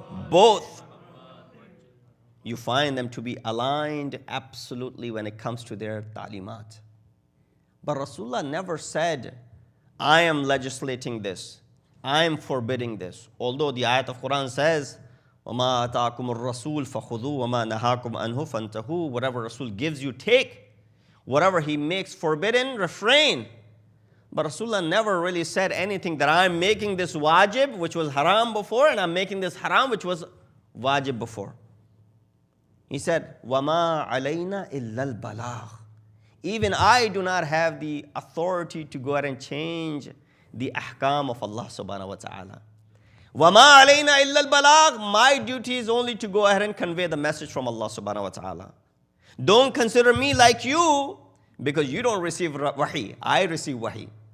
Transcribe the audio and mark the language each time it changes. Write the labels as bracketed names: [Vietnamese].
[English] Both, you find them to be aligned absolutely when it comes to their ta'limat. But Rasulullah never said, I am legislating this, I am forbidding this. Although the ayat of Quran says, [Arabic] وَمَا أَتَاكُمُ الرَّسُولُ فَخُذُوا وَمَا نَهَاكُمْ عَنْهُ فَانْتَهُوا. [English] Whatever Rasul gives you, take. Whatever he makes forbidden, refrain. But Rasulullah never really said anything that I'm making this wajib, which was haram before, and I'm making this haram, which was wajib before. He said, [Arabic] وَمَا عَلَيْنَا إِلَّا الْبَلَاغِ. [English] Even I do not have the authority to go ahead and change the ahkam of Allah subhanahu wa ta'ala. [Arabic] وَمَا عَلَيْنَا إِلَّا الْبَلَاغِ. [English] My duty is only to go ahead and convey the message from Allah subhanahu wa ta'ala. Don't consider me like you, because you don't receive wahi. I receive wahi.